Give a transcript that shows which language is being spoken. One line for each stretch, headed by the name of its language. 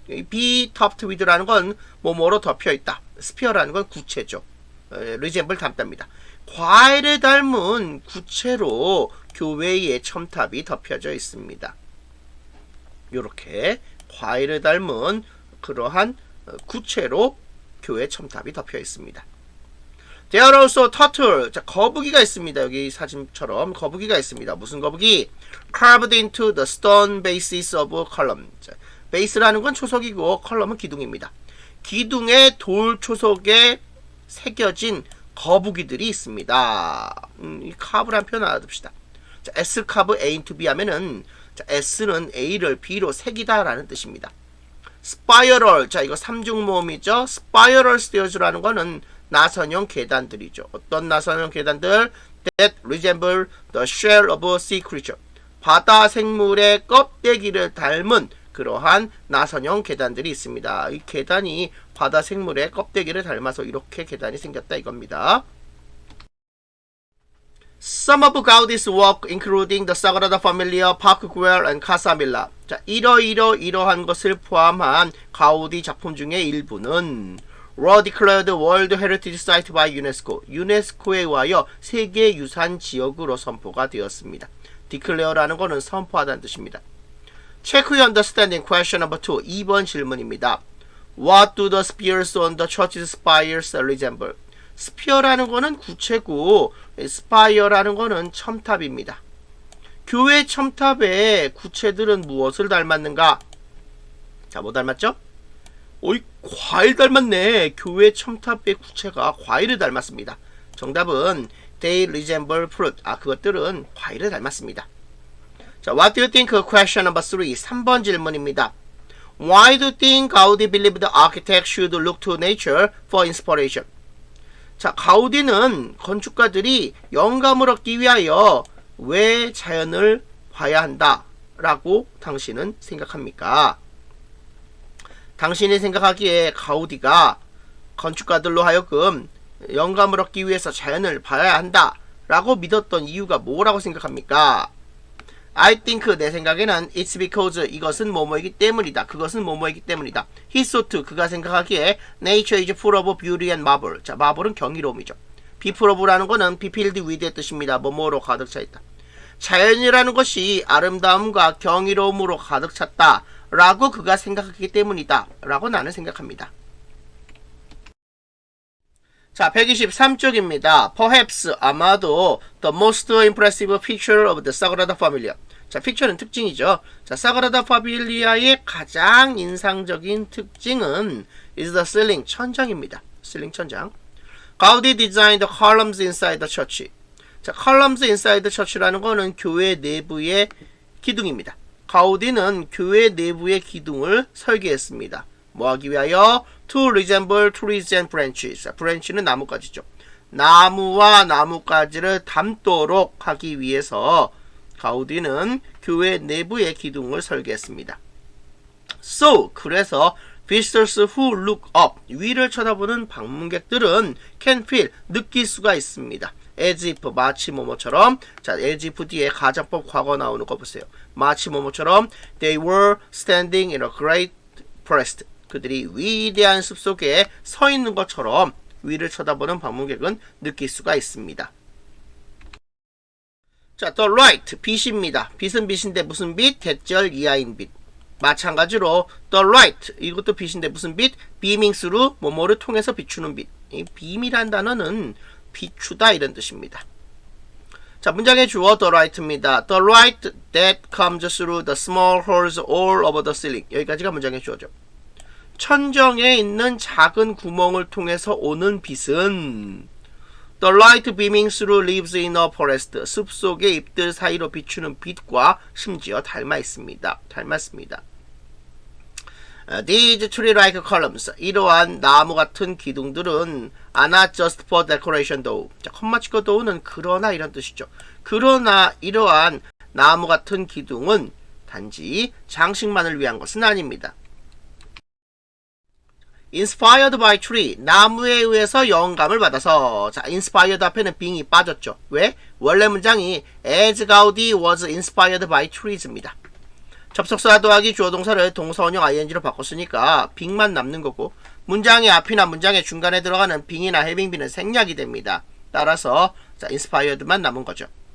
English: be topped with
Korean: 라는 건 뭐뭐로 덮여 있다. spear라는 건 구체죠. resemble 닮답니다. 과일을 닮은 구체로 교회의 첨탑이 덮여져 있습니다. 요렇게 과일을 닮은 그러한 구체로 교회 첨탑이 덮여 있습니다.
English: There are also turtle.
Korean: 자, 거북이가 있습니다. 여기 사진처럼 거북이가 있습니다. 무슨 거북이?
English: Carved into the stone bases of column.
Korean: 자, 베이스라는 건 초석이고 컬럼은 기둥입니다. 기둥의 돌 초석에 새겨진 거북이들이 있습니다. 이 카브라는 표현 알아둡시다. 자, S 카브 A into B 하면은 자, S는 A를 B로 새기다라는 뜻입니다. 스파이럴, 자 이거 삼중모음이죠. 스파이럴 스테어즈라는 거는 나선형 계단들이죠. 어떤 나선형 계단들?
English: That resemble the shell of a sea creature.
Korean: 바다 생물의 껍데기를 닮은 그러한 나선형 계단들이 있습니다. 이 계단이 바다 생물의 껍데기를 닮아서 이렇게 계단이 생겼다 이겁니다.
English: Some of Gaudi's work, including the Sagrada Familia, Park Güell, and Casa Milà.
Korean: 자, 이러한 것을 포함한 가우디 작품 중의 일부는
English: were declared World Heritage Site by UNESCO.
Korean: 유네스코에 의하여 세계유산 지역으로 선포가 되었습니다. declare라는 것은 선포하다는 뜻입니다.
English: Check your understanding. Question number 2.
Korean: 2번 질문입니다.
English: What do the spears on the church's spires resemble?
Korean: 스피어라는 거는 구체고 스파이어라는 거는 첨탑입니다. 교회 첨탑의 구체들은 무엇을 닮았는가? 자, 뭐 닮았죠? 오이, 과일 닮았네. 교회 첨탑의 구체가 과일을 닮았습니다. 정답은
English: they resemble fruit.
Korean: 그것들은 과일을 닮았습니다.
English: 자, what do you think? Question number 3.
Korean: 3번 질문입니다.
English: Why do you think Gaudi believed the architect should look to nature for inspiration?
Korean: 자, 가우디는 건축가들이 영감을 얻기 위하여 왜 자연을 봐야 한다 라고 당신은 생각합니까? 당신이 생각하기에 가우디가 건축가들로 하여금 영감을 얻기 위해서 자연을 봐야 한다 라고 믿었던 이유가 뭐라고 생각합니까?
English: I think,
Korean: 내 생각에는
English: it's because,
Korean: 이것은 뭐뭐이기 때문이다. 그것은 뭐뭐이기 때문이다.
English: He thought,
Korean: 그가 생각하기에
English: nature is full of beauty and marvel.
Korean: 자, marvel은 경이로움이죠.
English: be full of
Korean: 라는 거는
English: be filled with
Korean: 의 뜻입니다. 뭐뭐로 가득 차 있다. 자연이라는 것이 아름다움과 경이로움으로 가득 찼다 라고 그가 생각하기 때문이다 라고 나는 생각합니다. 자, 123쪽입니다.
English: Perhaps,
Korean: 아마도
English: the most impressive feature of the Sagrada Familia.
Korean: 자, 픽처는 특징이죠. 자, 사그라다 파밀리아의 가장 인상적인 특징은
English: is the ceiling,
Korean: 천장입니다. ceiling 천장.
English: Gaudi designed the columns inside the church.
Korean: 자, columns inside the church라는 거는 교회 내부의 기둥입니다. 가우디는 교회 내부의 기둥을 설계했습니다. 뭐 하기 위하여?
English: To resemble trees and branches.
Korean: branch는 나뭇가지죠. 나무와 나뭇가지를 닮도록 하기 위해서 가우디는 교회 내부의 기둥을 설계했습니다.
English: So,
Korean: 그래서
English: visitors who look up,
Korean: 위를 쳐다보는 방문객들은
English: can feel,
Korean: 느낄 수가 있습니다.
English: as if,
Korean: 마치 뭐뭐처럼. 자, as if 뒤에 가정법 과거 나오는 거 보세요. 마치 뭐뭐처럼
English: they were standing in a great forest.
Korean: 그들이 위대한 숲속에 서 있는 것처럼 위를 쳐다보는 방문객은 느낄 수가 있습니다. 자,
English: the light,
Korean: 빛입니다. 빛은 빛인데 무슨 빛? 대절 이하인 빛. 마찬가지로
English: the light,
Korean: 이것도 빛인데 무슨 빛?
English: beaming through,
Korean: 뭐뭐를 통해서 비추는 빛. 이 beam이란 단어는 비추다 이런 뜻입니다. 자, 문장의 주어
English: the light
Korean: 입니다.
English: The light that comes through the small holes all over the ceiling.
Korean: 여기까지가 문장의 주어죠. 천정에 있는 작은 구멍을 통해서 오는 빛은
English: The light beaming through leaves in a forest.
Korean: 숲속의 잎들 사이로 비추는 빛과 심지어 닮았습니다.
English: These tree-like columns.
Korean: 이러한 나무 같은 기둥들은
English: are not just for decoration though.
Korean: 자, 콤마 찍고 though는 그러나 이런 뜻이죠. 그러나 이러한 나무 같은 기둥은 단지 장식만을 위한 것은 아닙니다.
English: Inspired by tree.
Korean: 나무에 의해서 영감을 받아서. 자, inspired 앞에는 being이 빠졌죠. 왜? 원래 문장이
English: as Gaudi was inspired by trees
Korean: 입니다. 접속사 더하기 주어 동사를 동사 원형 ing로 바꿨으니까 being만 남는 거고 문장의 앞이나 문장의 중간에 들어가는 being이나 having be는 생략이 됩니다. 따라서 자, inspired만 남은 거죠.